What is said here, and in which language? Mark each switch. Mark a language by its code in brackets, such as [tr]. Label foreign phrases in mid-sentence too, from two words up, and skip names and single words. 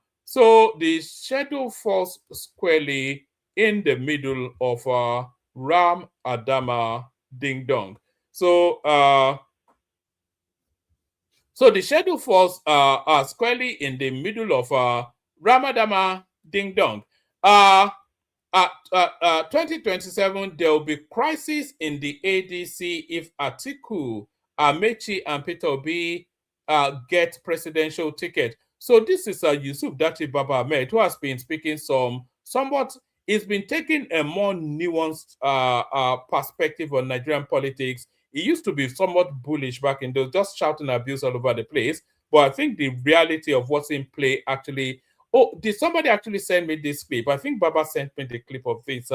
[en] So the schedule falls squarely in the middle of Ram Adama Ding Dong. So so the schedule falls squarely in the middle of Ramadama Ding Dong. 2027, there will be crisis in the ADC if Atiku, Amechi, and Peter Obi get presidential ticket. So this is Yusuf Dati Baba Ahmed, who has been speaking somewhat. He's been taking a more nuanced perspective on Nigerian politics. He used to be somewhat bullish back in those, just shouting abuse all over the place. But I think the reality of what's in play actually. Oh, did somebody actually send me this clip? I think Baba sent me the clip of this.